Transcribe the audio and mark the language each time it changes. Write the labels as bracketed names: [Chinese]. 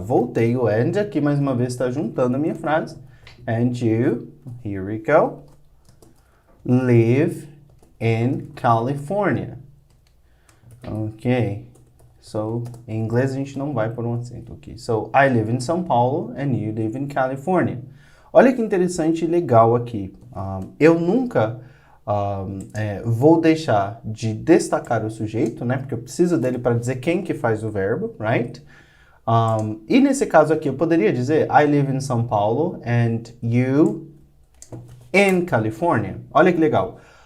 [Portuguese] Voltei o and aqui mais uma vez, está juntando a minha frase. [English] And you, here we go, live in California. Ok. [Portuguese] So, em inglês a gente não vai por um acento aqui. [English] So, I live in São Paulo and you live in California. [Portuguese] Olha que interessante e legal aqui. Eu nunca vou deixar de destacar o sujeito, né? Porque eu preciso dele para dizer quem que faz o verbo, right? E nesse caso aqui eu poderia dizer [English] I live in São Paulo and you in California. [Portuguese] Olha que legal.